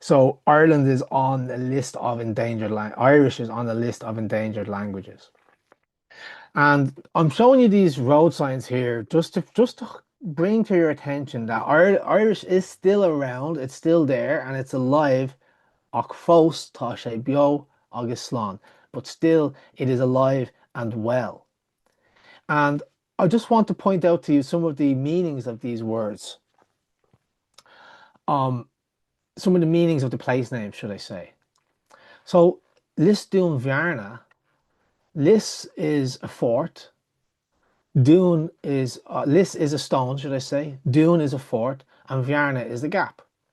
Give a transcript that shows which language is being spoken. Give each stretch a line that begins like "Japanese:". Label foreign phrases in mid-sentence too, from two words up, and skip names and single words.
English: So Ireland is on the list of endangered lang Irish is on the list of endangered languages. And I'm showing you these road signs here just to bring to your attention that Irish is still around, it's still there, and it's alive.
Irish: Ach fós tá sé beo agus slán,
English: but still it is alive and well. And I just want to point out to you some of the meanings of these words. Um, some of the meanings of the place names, should I say. So Lis Dún Bhearna, Lis is a fort, Lis is a stone, should I say, Dún is a fort, and Bhearna is the gap.